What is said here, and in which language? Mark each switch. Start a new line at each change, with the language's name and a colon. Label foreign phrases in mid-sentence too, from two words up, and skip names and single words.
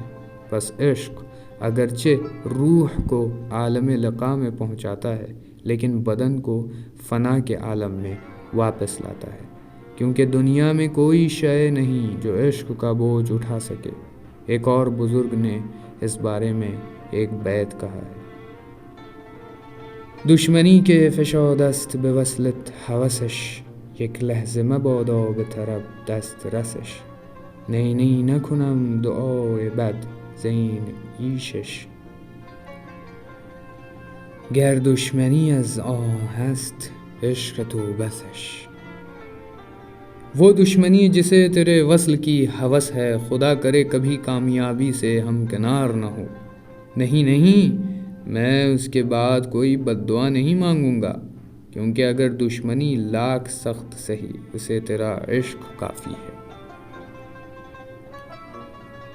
Urdu: بس عشق اگرچہ روح کو عالم لقا میں پہنچاتا ہے لیکن بدن کو فنا کے عالم میں واپس لاتا ہے، کیونکہ دنیا میں کوئی شے نہیں جو عشق کا بوجھ اٹھا سکے۔ ایک اور بزرگ نے اس بارے میں ایک بیت کہا ہے،
Persian: دشمنی کے فشاد است به وصلت هوسش، یک لحظه مبادا به طرب دست رسش، نی نی نکنم دعای بد زین عیشش، گر دشمنی از آن هست عشق تو بسش۔
Urdu: وہ دشمنی جسے تیرے وصل کی ہوس ہے، خدا کرے کبھی کامیابی سے ہمکنار نہ ہو۔ نہیں، میں اس کے بعد کوئی بد دعا نہیں مانگوں گا، کیونکہ اگر دشمنی لاکھ سخت سہی، اسے تیرا عشق کافی ہے۔